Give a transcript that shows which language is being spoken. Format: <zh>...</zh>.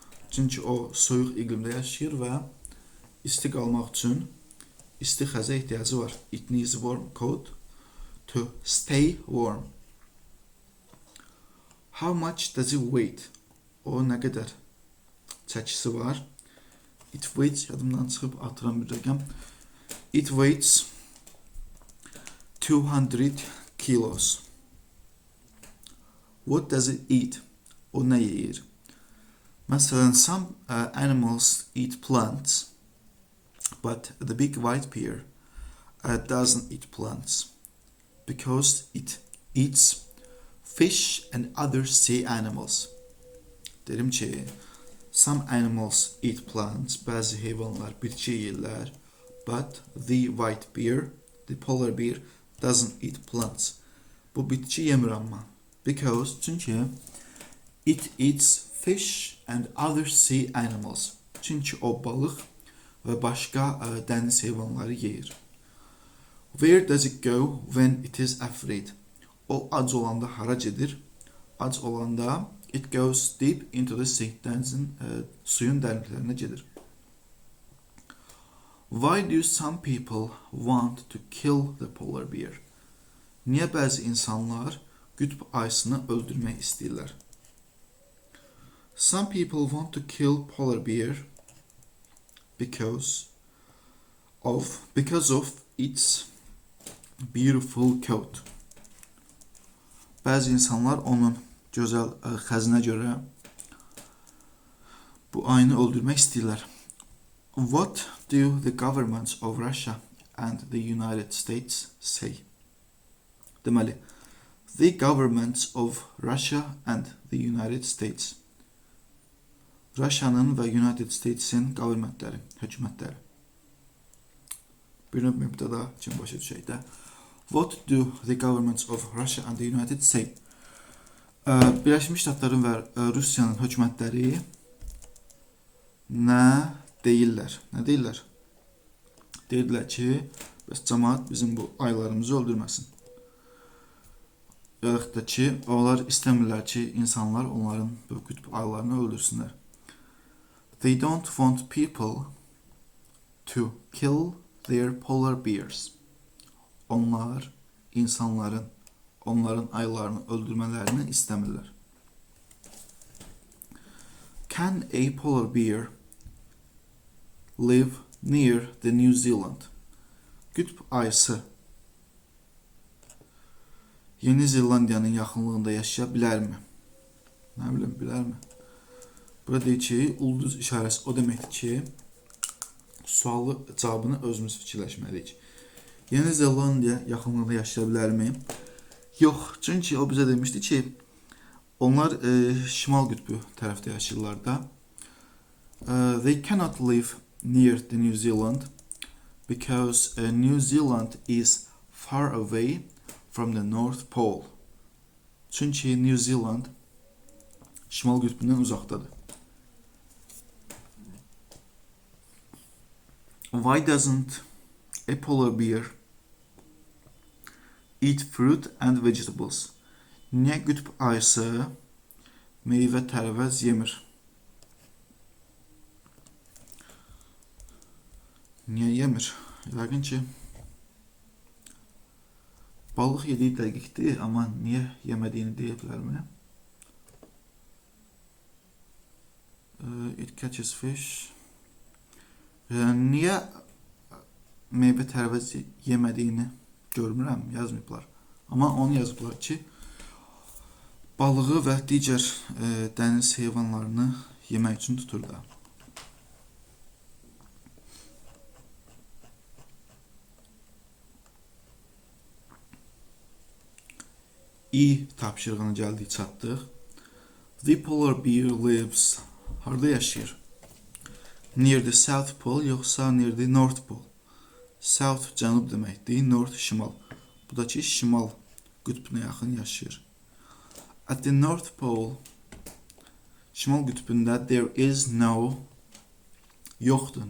<az>Çünki o soyuq iqlimdə yaşayır və isti qalmaq üçün isti xəzə ehtiyacı var.</az> <en>It needs a warm coat to stay warm. How much does it weigh?</en> <az>O nə qədər çəkisi var?</az> <en>It weighs,</en> <az>yadımdan çıxıb atıram bir rəqəm.</az> <en>It weighs 200 kilos. What does it eat?</en> <az>O nə yeyir?</az> <en>Məsələn, some animals eat plants, but the big white bear doesn't eat plants because it eats fish and other sea animals.</en> <az>Derim ki,</az> <en>some animals eat plants,</en> <az>bəzi heyvanlar bitki yeyirlər,</az> <en>but the white bear, the polar bear, doesn't eat plants.</en> <az>Bu bitki yemir amma.</az> <en>Because, çünki it eats fish and other sea animals.</en> <az>Çünki o balıq və başqa dəniz heyvanları yeyir.</az> <en>Where does it go when it is afraid?</en> <az>O ac olanda hara gedir? Ac olanda</az> <en>it goes deep into the sea.</en> <az>Dənizin suyun dərinliklərinə gedir.</az> <en>Why do some people want to kill the polar bear?</en> <az>Niyə bəzi insanlar qütb ayısını öldürmək istəyirlər?</az> <en>Some people want to kill polar bear because of its beautiful coat.</en> <az>Bəzi insanlar onun gözəl xəzinə görə bu ayını öldürmək istəyirlər.</az> <en>What do the governments of Russia and the United States say? Deməli, the governments of Russia and the United States.</en> <az>Russianın və United States'in qavurmətləri, hökumətləri. Bir növ mübtəda kimi başa düşək də.</az> <en>What do the governments of Russia and the United States?</en> <az>Birləşmiş Ştatların və Rusiyanın hökumətləri nə deyirlər? Nə deyirlər? Deyirlər ki, bəs cəmaət bizim bu aylarımızı öldürməsin. Yaxud da ki, onlar istəmirlər ki, insanlar onların bu qütb aylarını öldürsünlər.</az> <en>They don't want people to kill their polar bears.</en> <az>Onlar insanların onların aylarını öldürmələrini istəmirlər.</az> <en>Can a polar bear live near the New Zealand?</en> <az>Qütb ayısı Yeni Zelandiyanın yaxınlığında yaşaya bilərmi? Nə bilim, bilərmi? Burada deyir ki, ulduz işarəsi o deməkdir ki, sualı cavabını özümüz fikirləşməliyik. Yeni Zelandiya yaxınlığında yaşaya bilərmi? Yox, çünki o bizə demişdi ki, onlar şimal qütbü tərəfdə yaşayırlar da.</az> <en>They cannot live near the New Zealand because New Zealand is far away from the North Pole.</en> <az>Çünki New Zealand şimal qütbündən uzaqdadır.</az> <en>Why doesn't a polar bear eat fruit and vegetables?</en> <az>Niyə qütb ayısı meyvə tərəvəz yemir? Niyə yemir? Yəqin ki, balıq yediyi dəqiqdir, amma niyə yemədiyini deyə bilərmi?</az> <en>catches fish.</en> <az>Niyə meyvə tərəvəz yemədiyini görmürəm, yazmayıblar. Amma onu yazıblar ki, balığı və digər dəniz heyvanlarını yemək üçün tutur da. İ tapşırığına gəldik, çatdıq.</az> <en>The polar bear lives.</en> <az>Harda yaşayır?</az> <en>Near the South Pole yoxsa near the North Pole?</en> <az>South cənub deməkdir, North şimal. Bu da ki, şimal qütbünə yaxın yaşayır.</az> <en>At the North Pole,</en> <az>şimal qütbündə</az> <en>there is no, yoxdur.</en>